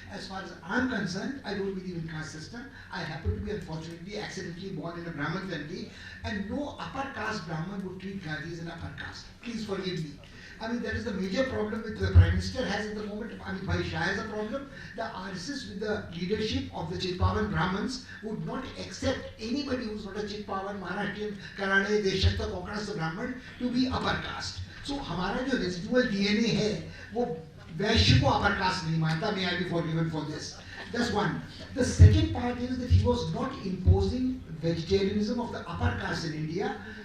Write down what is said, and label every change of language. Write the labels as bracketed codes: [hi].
[en] As far as I'm concerned, I don't believe in caste system. I happen to be unfortunately accidentally born in a Brahmin family, and no upper caste Brahmin would treat Gandhi as an upper caste. Please forgive me. I mean, that is the major problem which the Prime Minister has at the moment. I mean, Bhai Shah has a problem. The RSS with the leadership of the Chitpavan Brahmins would not accept anybody who's not a Chitpavan, Maharashtrian, Karade, Deshakta, Konkanasta Brahmin to be upper caste. [hi] So, हमारा जो residual DNA है, वो वैश्य को upper caste नहीं मानता. [en] May I be forgiven for this? That's one. The second part is that he was not imposing vegetarianism of the upper caste in India.